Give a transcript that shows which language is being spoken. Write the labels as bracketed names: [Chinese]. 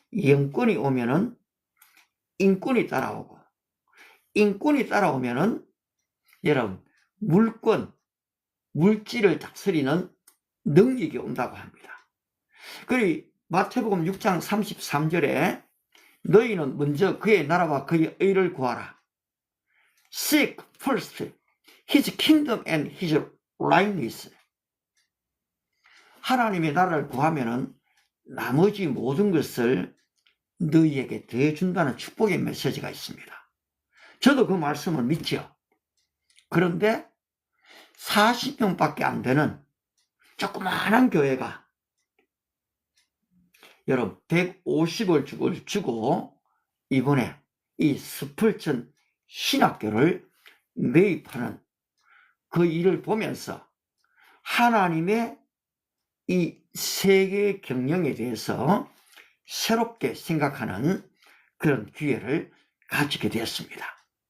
[Korean] 영권이 오면은 인권이 따라오고, 인권이 따라오면은 여러분 물권, 물질을 다스리는 능력이 온다고 합니다. 그리고 마태복음 6장 33절에 너희는 먼저 그의 나라와 그의 의를 구하라. [English] Seek first his kingdom and his righteousness. [Korean] 하나님의 나라를 구하면은 나머지 모든 것을 너희에게 더해준다는 축복의 메시지가 있습니다. 저도 그 말씀을 믿죠. 그런데 40명밖에 안 되는 조그마한 교회가 여러분 150을 주고 이번에 이 스펄전 신학교를 매입하는 그 일을 보면서 하나님의 이 세계 경영에 대해서 새롭게 생각하는 그런 기회를 가지게 되었습니다.